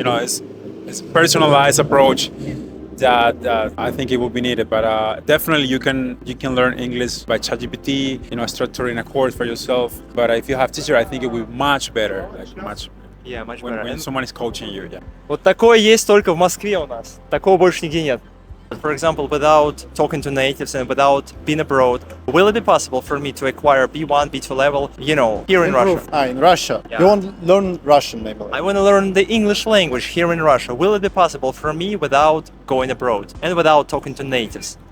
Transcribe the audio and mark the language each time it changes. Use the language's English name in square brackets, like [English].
[English] You know, it's personalized approach that I think it will be needed. But definitely you can learn English by ChatGPT. You know, structuring a course for yourself. But if you have teacher, I think it will be much better. Like much. Yeah, much when, better. when someone is coaching you. Yeah. [Russian] Вот такое есть только в Москве у нас. Такого больше нигде нет. [English] For example, without talking to natives and without being abroad, will it be possible for me to acquire B1, B2 level, you know, here in Russia? In Russia. Yeah. You want to learn Russian, maybe? I want to learn the English language here in Russia. Will it be possible for me without going abroad and without talking to natives?